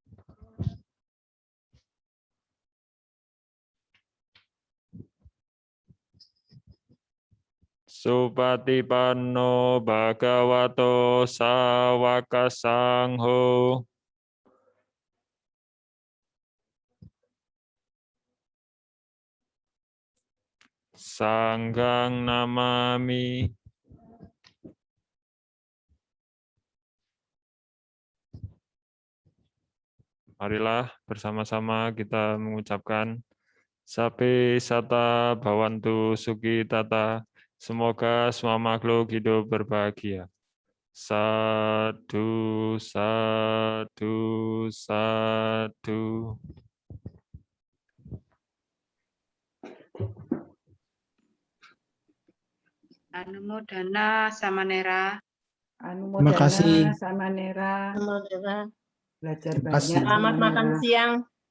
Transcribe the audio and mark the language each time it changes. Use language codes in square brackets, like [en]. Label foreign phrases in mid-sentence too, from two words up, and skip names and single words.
[pi] Supatipanno bhagavato sawaka sangho. Sanggang namami. [id] Marilah bersama-sama kita mengucapkan [pi] Sabe sata bhawantu sukhi tata. [id] Semoga semua makhluk hidup berbahagia. [pi] Sadu, sadu, sadu. Anumodana Samanera. [id] Terima kasih. Samanera. Semoga Belajar Terima kasih. banyak. selamat makan siang.